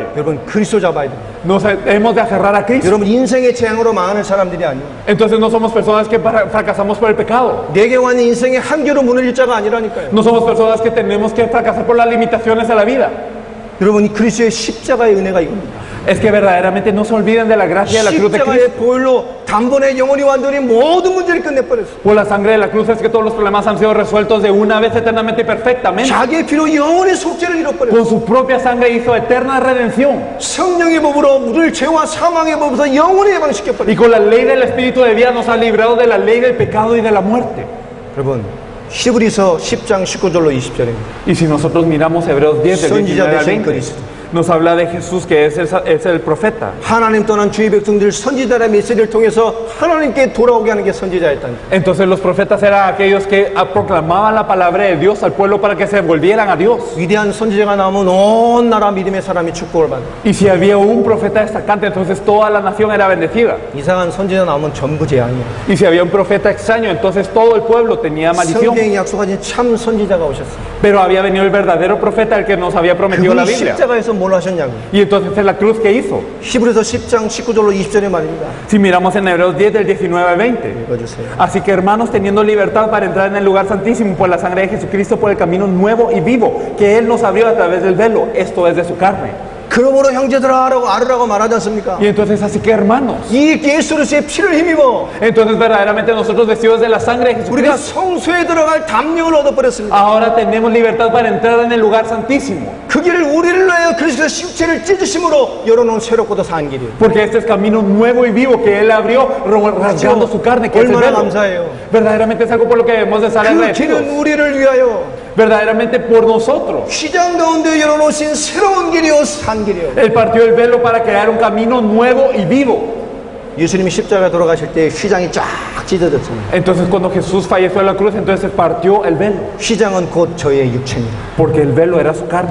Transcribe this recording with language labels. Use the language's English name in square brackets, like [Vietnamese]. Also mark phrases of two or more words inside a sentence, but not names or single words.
[Korean] 여러분 그리스도 잡아야 돼요. [Spanish] Nos hemos de aferrar a Cristo. [Korean] 여러분 인생의 재앙으로 망하는 사람들이 아니에요. [Spanish] Entonces no somos personas que fracasamos por el pecado. [Korean] 내게 완 인생의 한계로 무너질 자가 아니라니까요. [Spanish] No somos personas que tenemos que fracasar por las limitaciones de la vida. [Korean] 여러분 이 그리스도의 십자가의 은혜가 이겁니다. [Spanish] Es que verdaderamente no se olviden de la gracia de la cruz de Cristo. [Korean] 십자가의 보혈로 단번에 영원히 완전히 모든 문제를 끝내버렸어요. [Spanish] Por la sangre de la cruz es que todos los problemas han sido resueltos de una vez eternamente y perfectamente. [Korean] 자기의 피로 영원히 속죄를 이뤄버렸어요. [Spanish] Con su propia sangre hizo eterna redención. [Korean] 성령의 법으로 우리를 죄와 사망의 법에서 영원히 [Spanish] Y [Korean] 해방시켜버렸어요. [Spanish] con la ley del Espíritu de vida nos ha librado de la ley del pecado y de la muerte. [Korean] 여러분 히브리서 10장 19절로 20절입니다. [Spanish] Y si nosotros miramos Hebreos 10 del [Korean] 선지자 [Spanish] 19 al [Korean] 되신 [Spanish] 20, [Korean] 그리스도. [Spanish] nos habla de Jesús, que es el profeta. [Korean] 하나님 떠난 주의 백성들 선지자의 메시지를 통해서 하나님께 돌아오게 하는 게 선지자였다니. [Spanish] Entonces los profetas eran aquellos que proclamaban la palabra de Dios al pueblo para que se volvieran a Dios. [Korean] 위대한 선지자가 나오면 온 나라 믿음의 사람이 축복을 받아. [Spanish] Y si había un profeta destacante, entonces toda la nación era bendecida. [Korean] 이상한 선지자 나오면 전부 재앙이야. [Spanish] Y si había un profeta extraño, entonces todo el pueblo tenía maldición. [Korean] 성경이 약속하신 참 선지자가 오셨어. [Spanish] Pero había venido el verdadero profeta, el que nos había prometido la [Korean] 그분이 [Spanish] Biblia. [Korean] 십자가에서 뭘 하셨냐고. [Spanish] Y entonces en la cruz, ¿qué hizo? [Korean] 히브리서 10장 19절로 20절에 말입니다. [Spanish] Si miramos en Hebreos 10 del 19 al 20. [Korean] 읽어주세요. [Spanish] Así que hermanos, teniendo libertad para entrar en el lugar santísimo por la sangre de Jesucristo, por el camino nuevo y vivo que Él nos abrió a través del velo, esto es de su carne. [Korean] 그러므로 형제들아 알으라고 말하지 않습니까? [Spanish] Y entonces así que hermanos, [Korean] 이 예수 그리스도의 피를 힘입어 [Spanish] entonces verdaderamente nosotros vestidos de la sangre de [Korean] 우리가 [Spanish] Jesucristo, [Korean] 성소에 들어갈 담력을 얻어버렸습니다. [Spanish] ahora tenemos libertad para entrar en el lugar santísimo. [Korean] 그 길을 우리를 위하여 그리스도의 육체를 찢으심으로 열어놓은 새롭고도 산 길이에요. [Spanish] Porque este es camino nuevo y vivo que Él abrió, rasgando su carne, que es el [Korean] 얼마나 [Spanish] velo. [Korean] 감사해요. [Spanish] Verdaderamente es algo por lo que debemos de estar [Korean] 그 [Spanish] agradecidos. [Korean] 길은 우리를 위하여 [Spanish] Verdaderamente por nosotros. [Korean] 휘장 가운데 열어놓으신 새로운 길이요 산 길이요. [Spanish] Él partió el velo para crear un camino nuevo y vivo. [Korean] 예수님이 십자가에 돌아가실 때 휘장이 쫙 찢어졌습니다. [Spanish] Entonces cuando Jesús falleció en la cruz, entonces se partió el velo. [Korean] 휘장은 곧 저의 육체입니다. [Spanish] Porque el velo era su carne.